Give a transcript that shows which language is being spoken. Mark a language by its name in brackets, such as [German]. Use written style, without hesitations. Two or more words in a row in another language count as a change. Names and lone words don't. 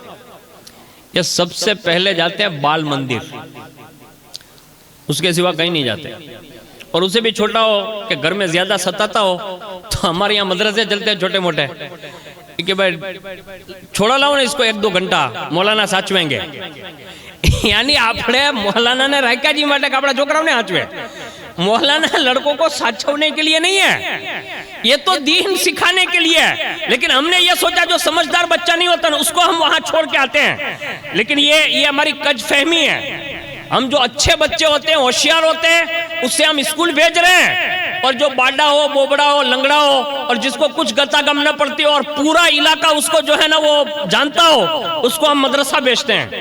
[Urdu] یہ سب سے پہلے جاتے ہیں بال مندر، اس کے سوا کہیں نہیں جاتے، اور اسے بھی چھوٹا ہو کہ گھر میں زیادہ ستاتا ہو تو ہمارے یہاں مدرسے چلتے ہیں چھوٹے موٹے کہ بھائی چھوڑا لاؤ نا اس کو 1-2 گھنٹہ مولانا ساچویں گے، یعنی [Gujarati] આપણે મોહલાના રાખ્યા જી માટે આપણા છોકરાઓને સાચવે। [Urdu] مولانا لڑکوں کو ساچھونے کے لیے نہیں ہے، یہ تو دین سکھانے کے لیے ہے، لیکن ہم نے یہ سوچا جو سمجھدار بچہ نہیں ہوتا نا اس کو ہم وہاں چھوڑ کے آتے ہیں، لیکن یہ ہماری کج فہمی ہے۔ ہم جو اچھے بچے ہوتے ہیں، ہوشیار ہوتے ہیں، اس سے ہم اسکول بھیج رہے ہیں، اور جو باڈا ہو، بوبڑا ہو، لنگڑا ہو، اور جس کو کچھ گتا گم نہ پڑتی ہو اور پورا علاقہ اس کو جو ہے نا وہ جانتا ہو، اس کو ہم مدرسہ بھیجتے ہیں۔